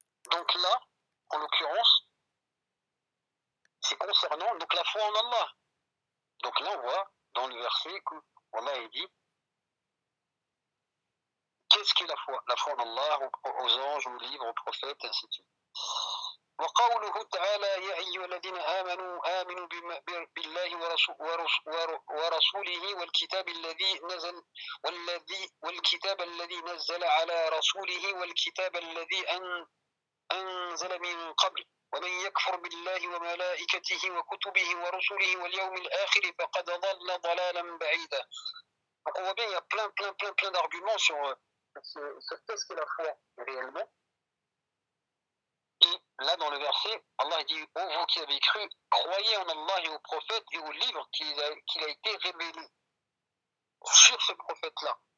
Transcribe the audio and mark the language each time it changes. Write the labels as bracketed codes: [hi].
[fr] Donc là, en l'occurrence, c'est concernant donc la foi en Allah. Donc là, on voit dans le verset qu'Allah a dit, qu'est-ce qu'est la foi? La foi en Allah, aux anges, aux livres, aux prophètes, ainsi de suite. [ar] وقوله تعالى يا أيها الذين آمنوا آمنوا بالله ورسوله والكتاب الذي نزل والكتاب الذي نزل على رسوله والكتاب الذي أنزل من قبل ومن يكفر بالله وملائكته وكتبه ورسله واليوم الآخر فقد ضل ضلالا بعيدا. [fr] Donc on voit bien, il y a plein d'arguments sur qu'est-ce que la foi réellement. Et là, dans le verset, Allah dit, « Oh, vous qui avez cru, croyez en Allah et au prophète et au livre qu'il a été révélé sur ce prophète-là.